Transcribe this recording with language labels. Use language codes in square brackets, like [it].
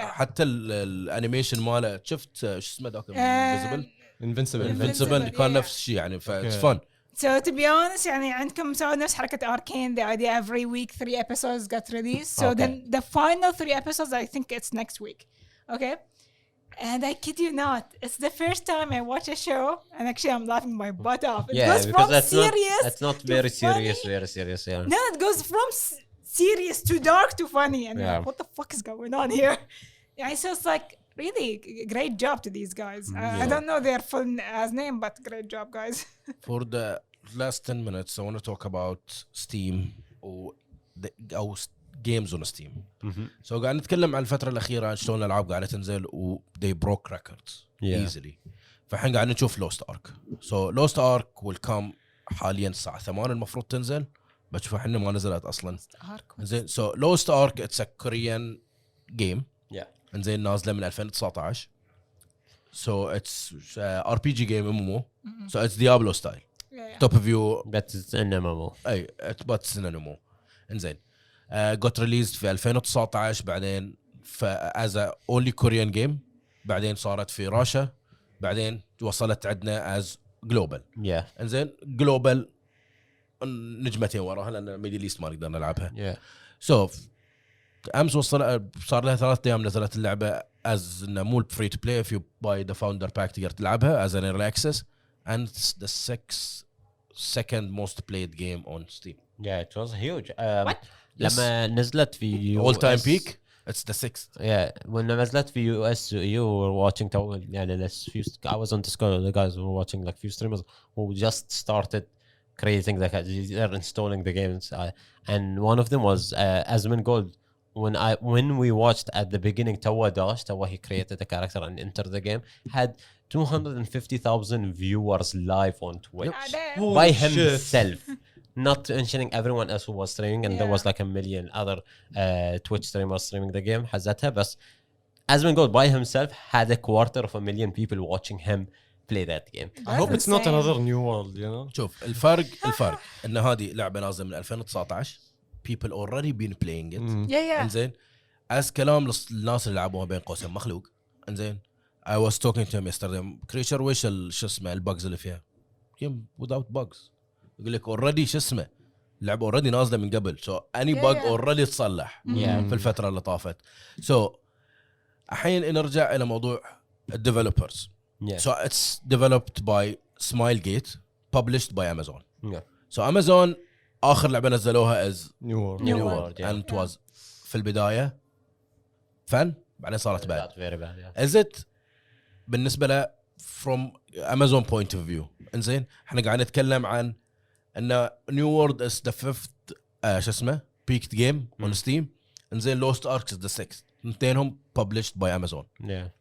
[ar] حتى الانيميشن ماله شفت شو اسمه ذاك انفيزبل [en] Invincible. [ar] كان [en] yeah. [ar] نفس الشيء يعني فاتس [en] Okay. فن. So to be honest [ar] يعني عندكم سووا نفس حركة [en] Arcane. The idea every week 3 episodes got released. So Okay. then the final 3 episodes I think it's next week. Okay. And I kid you not, it's the first time I watch a show and actually I'm laughing my butt off. It goes from serious. It's not to very serious, funny. very serious. Yeah. No, it goes from serious to dark to funny. And Yeah. what the fuck is going on here? Yeah, so it's like really great job to these guys. I don't know their full name, but great job, guys. For the last 10 minutes I want to talk about Steam أو games on Steam. [ar] So قاعد نتكلم عن الفترة الأخيرة عن شلون الألعاب قاعدة تنزل و [en] they broke records easily. [ar] فالحين قاعد نشوف Lost Ark. [en] So Lost Ark will come [ar] حاليا الساعة 8 المفروض تنزل. بشوفها حنا ما نزلت أصلا. زين [en] so Lost Ark it's a Korean game. Yeah. [ar] زين نازلة من 2019. [en] So it's RPG game MMO. So it's Diablo style. Yeah. Top view. But it's an MMO. [ar] اي [en] but it's an MMO. [ar] انزين [en] got released [ar] في 2019 بعدين [en] as a only Korean game [ar] بعدين صارت في راشا بعدين وصلت عندنا [en] as global. Yeah. [ar] انزين global نجمتين وراها لان ميدل ايست ما نقدر نلعبها. [en] Yeah. So [ar] امس صار لها 3 ايام نزلت اللعبه [en] as انه مو free to play if you buy the founder pack [ar] تقدر تلعبها [en] as an early access and it's the 2nd most played game on Steam. Yeah, it was huge. What? [ar] لما نزلت في [en] all time peak it's the 6th. Yeah, when نزلت في US you were watching يعني I was on Discord, the guys were watching like few streamers who just started creating they're installing the games and one of them was Asmin Gold. When we watched at the beginning Tawa he created a character and entered the game had 250,000 viewers live on Twitch Yep. by Holy shit. himself. Not mentioning everyone else who was streaming, and there was Yeah. like a million other Twitch streamers streaming the game. [ar] حزتها بس [en] Asmin Gold by himself had 250,000 people watching him play that game. I hope it's not insane. another new world, you know. [ar] شوف الفرق ان هذه لعبه نازله من 2019 [en] people already been playing it. Yeah. [ar] انزين as كلام الناس اللي لعبوها بين قوسين مخلوق. انزين [en] I was talking to him yesterday creature [ar] وش شو اسمه البجز اللي فيها [en] game without bugs. [ar] يقول لك already شو اسمه اللعبه already نازله من قبل [en] so any bug already [ar] تصلح في الفتره اللي طافت. So الحين نرجع الى موضوع الديفلوبرز. [en] Yeah. So it's developed by Smilegate published by Amazon. Yeah. [ar] So Amazon آخر لعبة نزلوها as [en] New world. New New World. World, yeah. and it was [ar] في البداية [en] فن [ar] بعدين صارت [en] bad. That's very bad, yeah. Is it [ar] بالنسبة له [en] from Amazon point of view [ar] إنزين إحنا قاعد نتكلم عن إن [en] New World is the 5th [ar] شو اسمه [en] peaked game on Steam إنزين Lost Ark is the 6th [ar] اثنينهم [en] published by Amazon. Yeah.